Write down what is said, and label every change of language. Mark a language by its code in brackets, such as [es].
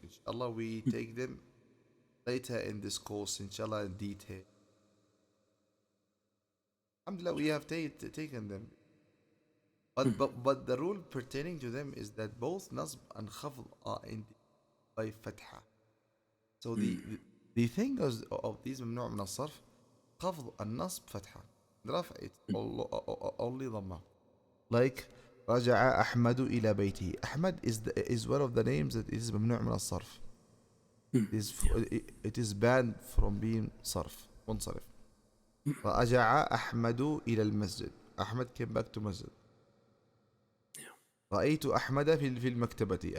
[en] Inshallah, we take them later in this course. Inshallah, in detail. Alhamdulillah, we have taken them. But the rule pertaining to them is that both nasb and khafd are ended by fatha. So the thing of these ممنوع من الصرف, [ar] خفض النصب فتحة, [en] رفع it's only ضمة. [ar] Like رجع أحمد إلى بيته. [en] أحمد is one of the names that is ممنوع من الصرف. It is banned from being صرف منصرف. [ar] رجع أحمد إلى المسجد. [en] أحمد came back to مسجد. [ar] رأيت أحمد في المكتبة.